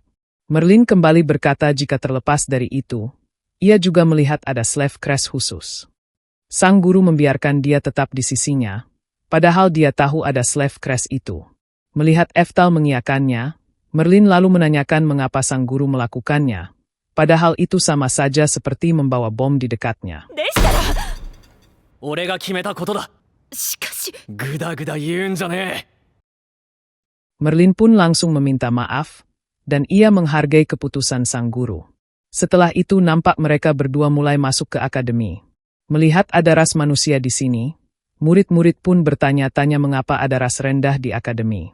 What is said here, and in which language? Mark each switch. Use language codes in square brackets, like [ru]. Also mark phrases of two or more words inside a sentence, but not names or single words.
[id] Merlin kembali berkata jika terlepas dari itu, ia juga melihat ada [en] slave crash [id] khusus. Sang guru membiarkan dia tetap di sisinya, padahal dia tahu ada [en] slave crash [id] itu. Melihat Eftal mengiyakannya, Merlin lalu menanyakan mengapa sang guru melakukannya, padahal itu sama saja seperti membawa bom di dekatnya. [ja] 俺が決めたことだ。しかし、ぐだぐだ言うんじゃねえ。 [id] Merlin pun langsung meminta maaf, dan ia menghargai keputusan sang guru. Setelah itu nampak mereka berdua mulai masuk ke akademi. Melihat ada ras manusia di sini, murid-murid pun bertanya-tanya mengapa ada ras rendah di akademi.